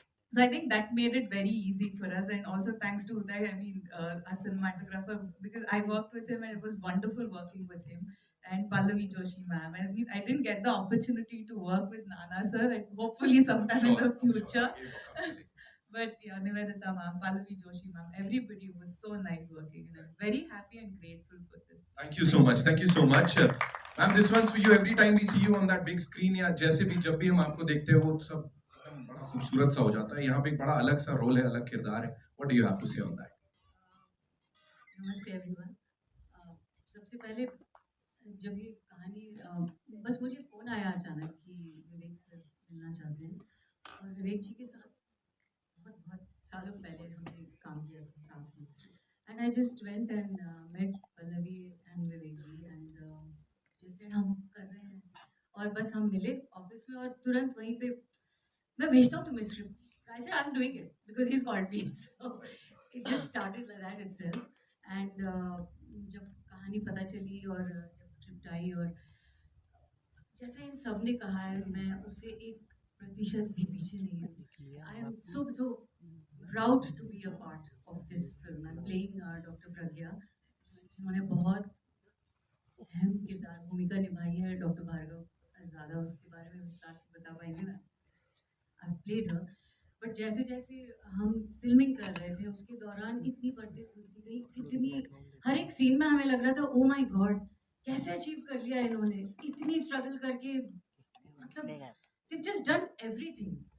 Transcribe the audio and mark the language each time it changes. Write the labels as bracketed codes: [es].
[en] So I think that made it very easy for us, and also thanks to Uday, our cinematographer, because I worked with him and it was wonderful working with him, and Pallavi Joshi ma'am. And I didn't get the opportunity to work with Nana sir, and hopefully sometime in the future. But yeah, Nivedita ma'am, Pallavi Joshi ma'am, everybody was so nice working, and I'm very happy and grateful for this. Thank you so much. Thank you so much. Ma'am, this one's for you. Every time we see you on that big screen, [hi] या जैसे भी जब भी हम आपको देखते हैं, वो सब बड़ा खूबसूरत सा हो जाता है। यहाँ पे एक बड़ा अलग सा रोल है, अलग किरदार है। [en] What do you have to say on that? [hi] नमस्ते एवरीवन। सबसे पहले जब ये कहानी बस मुझे फ़ोन आया अचानक कि विवेक सर मिलना चाहते हैं, और विवेक जी के साथ बहुत सालों पहले हमने काम किया था साथ में, [en] and I just went and met [hi] Pallavi and Vivek ji, and जैसे हम कर रहे हैं, और बस हम मिले ऑफिस में, और तुरंत वहीं पे मैं भेजता हूँ तुम्हें script. [en] I said I'm doing it because he's called me. So it just started like that itself. [hi] And जब कहानी पता चली और जब स्क्रिप्ट आई, और जैसा इन सब ने कहा है, मैं उससे 1% भी पीछे नहीं हूँ. [en] I am so proud to be a part of this film. I'm playing Dr. [hi] Pragya, जिन्होंने बहुत अहम किरदार भूमिका निभाई है. डॉक्टर भार्गव ज़्यादा उसके बारे में विस्तार से बता पाएंगे. [en] I've played her. [hi] बट जैसे जैसे हम फिल्मिंग कर रहे थे, उसके दौरान इतनी परतें खुलती गई, इतनी हर एक सीन में हमें लग रहा था [en] oh my God, [hi] कैसे अचीव कर लिया इन्होंने, इतनी स्ट्रगल करके, मतलब [en] they've just done everything.